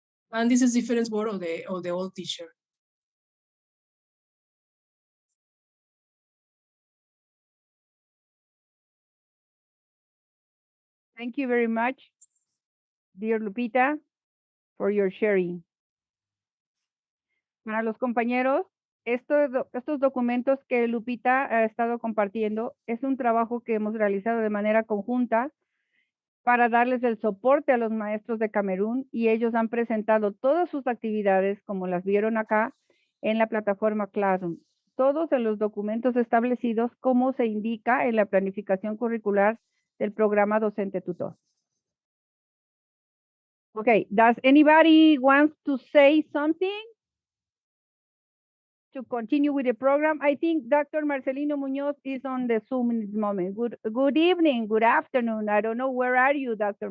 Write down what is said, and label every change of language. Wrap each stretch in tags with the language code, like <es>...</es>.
<en>And this is different word of the old teacher. Thank you very much, dear Lupita, for your sharing.</en> <es>Para los compañeros, estos documentos que Lupita ha estado compartiendo es un trabajo que hemos realizado de manera conjunta para darles el soporte a los maestros de Camerún, y ellos han presentado todas sus actividades, como las vieron acá, en la plataforma Classroom. Todos en los documentos establecidos como se indica en la planificación curricular del programa docente tutor.</es> <en>Okay, does anybody want to say something to continue with the program? I think Dr. Marcelino Muñoz is on the Zoom in this moment. Good evening, good afternoon. I don't know, where are you, Dr.</en>